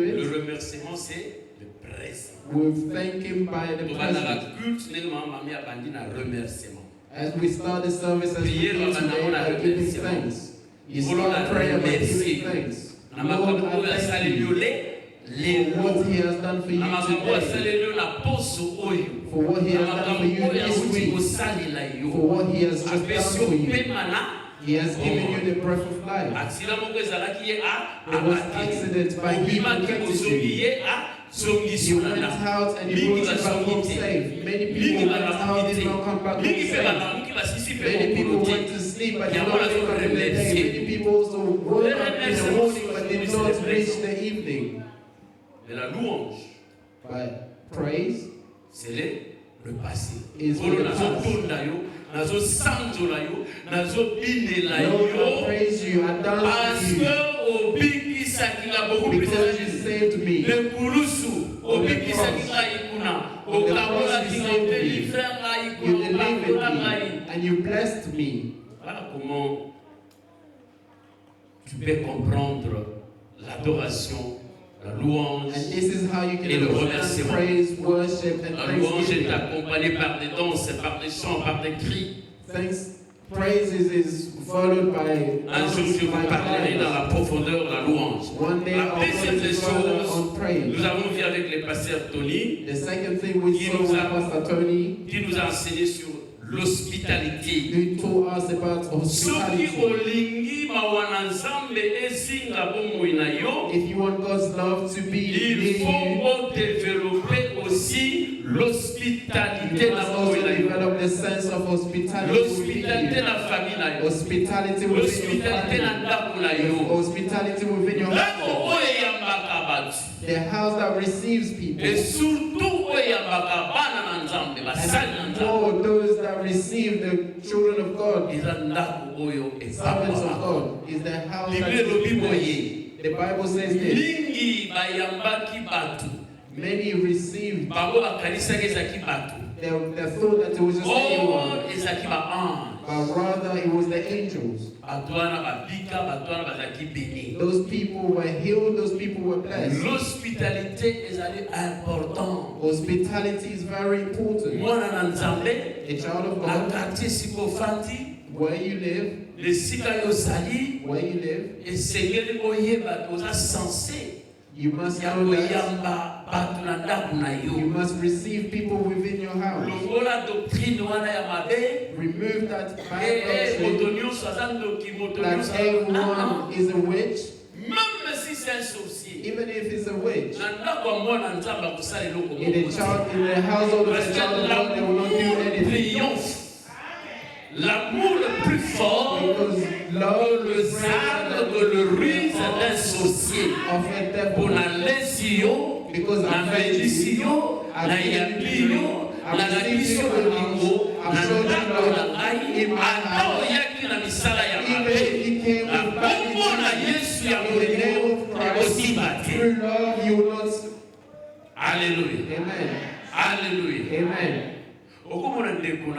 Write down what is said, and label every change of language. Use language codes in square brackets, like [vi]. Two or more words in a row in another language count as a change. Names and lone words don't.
[fr] Le [en] it? [fr] remerciement, c'est le présent. [en] We thank Him by the [ln] Tobanda [en] present. [fr] la culte, [ln] ndenge mama mami abandi na remerciement. [en] As we start the service as we [fr] Prière, [en] do today by giving thanks. You start prayer by giving thanks. [ln] Na [en] Lord, [ln] makambo oyo [en] I thank [ln] asali [en] you [ln] yo [en] for what He has done for you [ln] na makambo oyo [en] today. [ln] asali yo na poso oyo. [en] For what He [ln] Na [en] has done for [ln] makambo [en] you [ln] oyo [en] this [ln] awuti [en] week. [ln] kosalela yo. [en] For what He has just done [ln] Apesi [en] for [ln] yo [en] you. [ln] pema na [en] He has given you the breath of life. [ln] accident moko ezalaki ye [en] There was accident by He [ln] obimaki [en] protected [ln] kozongi [en] you. [ln] ye zongiso [en] You [ln] na [en] went [ln] ndako. [en] out and you [ln] Mingi [en] brought it back home [ln] bazongi te. [en] safe. Many [ln] Mingi [en] people went out, [ln] balamuki [en] did [ln] te. [en] not come back home [ln] Mingi pe [en] safe. [ln] balamuki basisi pe [en] Many people [ln] mokolo [en] went [ln] te. [en] to sleep but did [ln] Yango [en] not wake up in the day. [fr] remercier. [en] Many people also woke up in the morning but did not reach the evening. [fr] Mais la louange, [en] But praise [fr] c'est le passé. [en] Is [ln] Olo [en] for the past. [ln] nazotonda yo, nazosanzola yo, nazobinela [en] Lord, I [ln] yo. [en] praise you, I dance [fr] Parce [en] with you [ln] que obikisaki nga [fr] beaucoup plus [en] because you saved me. [ln] le kulusu obikisaki ngai kuna okabolaki nga odelive ngai [en] You [ln] kuna [en] delivered [ln] okakola [en] me [ln] ngai. [en] and you blessed me. [fr] Voilà comment tu peux comprendre l'adoration, la louange. [en] And this is how you can [fr] Et le [en] understand [fr] remerciement. [en] praise, worship, and [fr] La louange est [en] thanksgiving. [fr] accompagnée par des danses, par des chants, par des cris. [en] Praise is followed by [fr] Un jour, je vous parlerai dans la profondeur de la louange. [en] One day [fr] La [en] I'll [fr] deuxième des [en] further on [fr] choses, [en] praise. [fr] nous avons vu avec le pasteur Tony, [en] The second thing we [fr] Qui [en] saw [fr] nous [en] with [fr] a- [en] Pastor Tony, [fr] qui nous a enseigné sur l'hospitalité. [en] who told us about [ln] Soki [en] hospitality. [ln] olingi mawana nzambe ezinga bomoi na yo, [en] If you want God's love to be [fr] il [en] near [fr] faut [en] you, [fr] développer aussi l'hospitalité [en] you [ln] na [en] must [ln] bomoi [en] also [ln] na yo. [en] develop the sense of hospitality [fr] L'hospitalité [en] within you. [ln] na famille na yo. [en] Hospitality within your [ln] L'hospitalité na [en] family. [ln] ndako na yo. [en] Hospitality within your [ln] Ndako [en] home. [ln] oyo eyambaka bato. [en] The house that receives people. [fr] Et surtout [ln] oyo eyambaka bana na nzambe, basali na [en] And [ln] nzambe. [en] for those that receive the children of God, [ln] Eza ndako oyo [en] servants of [ln] epamwaka. [en] God, is the house that [ln] Bible elobi [en] is [ln] boye. [en] blessed. The Bible says this. [ln] Mingi bayambaki bato. [en] Many received, [ln] Bango bakanisaki ezalaki bato. [en] they thought that it was just anyone, [ln] Or ezalaki ba-ange. [en] but rather it was the angels. [ln] Bato wana babika, bato wana bazalaki béni. [en] Those people were healed, those people were blessed. [ln] L'hospitalité ezali important. [en] Hospitality is very important. [ln] Mwana na nzambe, [en] A child of [ln] na [en] God, [ln] quartier sika ofandi, [en] where you live, [ln] esika yo ozali, [en] where you live, [ln] esengeli oyeba oza censé [en] you must [ln] ya [en] know that [ln] koyamba bato na ndako na [en] you [ln] yo. [en] must receive people within your house. [ln] Longola doctrine wana ya mabe, [en] Remove that bad doctrine [ln] moto nyonso aza ndoki, moto [en] that [ln] nyonso [en] everyone is a witch, [fr] même si c'est un sorcier. [en] even if it's a witch. [ln] Na ndako ya mwana nzambe akosala eloko [en] In the household of the child of God, they will not do anything. [fr] triomphe. L'amour le plus fort [en] Because love [fr] le [en] is [fr] sale de le ruse d'un sorcier. [en] of a devil. [ln] Pona lesi yo, [en] Because [ln] na mbelisi yo, na yambi yo, na lakisi yo bolingo, na ndako na ngai, ata oyaki na misala ya [en] Even [ln] mabe. [en] if he came [ln] Na [en] with bad [ln] kombo na [en] intentions, [ln] Yesu ya [en] in the name [ln] bolingo, [en] of Christ, [ln] ekosiba te. [en] through love you will not. [fr] Alléluia. [en] Amen. [fr] Alléluia. [en] Amen. [ln] Okomona ndeko na